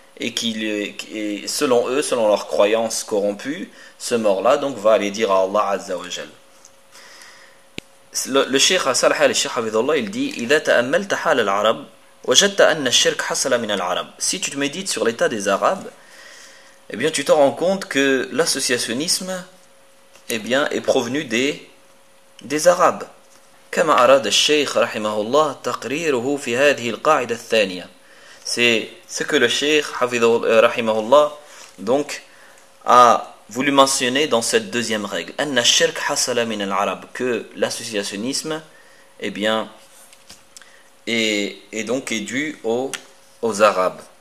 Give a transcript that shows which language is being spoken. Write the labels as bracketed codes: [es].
[fr] et qui, selon eux, selon leurs croyances corrompues, ce mort-là donc va aller dire à Allah Azza wa Jal. Le cheikh Salah al-Sheikh Hafidhullah, il dit: [ar] إذا تأملت حال العرب وجدت أن الشرك حصل من العرب. [fr] Si tu te médites sur l'état des Arabes, eh bien tu te rends compte que l'associationnisme, eh bien, est provenu des Arabes. [ar] كما أراد الشيخ رحمه الله تقريره في هذه القاعدة الثانية. [fr] C'est ce que le cheikh rahimahullah donc a voulu mentionner dans cette deuxième règle, [ar] anna shirk hasala min al-arab, [fr] que l'associationnisme, eh bien, est donc est dû aux Arabes.